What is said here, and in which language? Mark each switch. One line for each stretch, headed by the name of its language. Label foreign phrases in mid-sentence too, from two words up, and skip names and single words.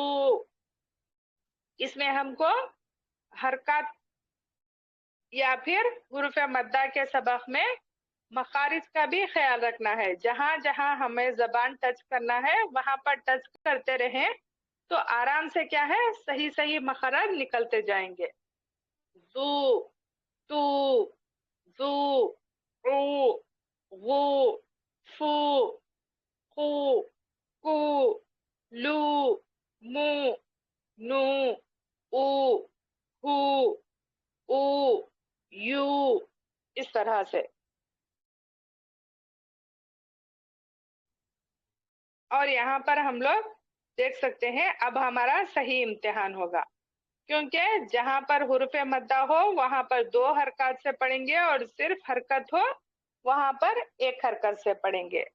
Urdu: اس میں ہم کو حرکات یا پھر حروف مدہ کے سبق میں مخارج کا بھی خیال رکھنا ہے، جہاں جہاں ہمیں زبان ٹچ کرنا ہے وہاں پر ٹچ کرتے رہیں تو آرام سے کیا ہے، صحیح صحیح مخارج نکلتے جائیں گے۔ زو، تو، زو، او، غو، فو، خو، کو، لو، مو، نو، او، ہو، او، یو، اس طرح سے۔ اور یہاں پر ہم لوگ دیکھ سکتے ہیں اب ہمارا صحیح امتحان ہوگا، کیونکہ جہاں پر حروف مدہ ہو وہاں پر دو حرکات سے پڑھیں گے اور صرف حرکت ہو وہاں پر ایک حرکت سے پڑھیں گے۔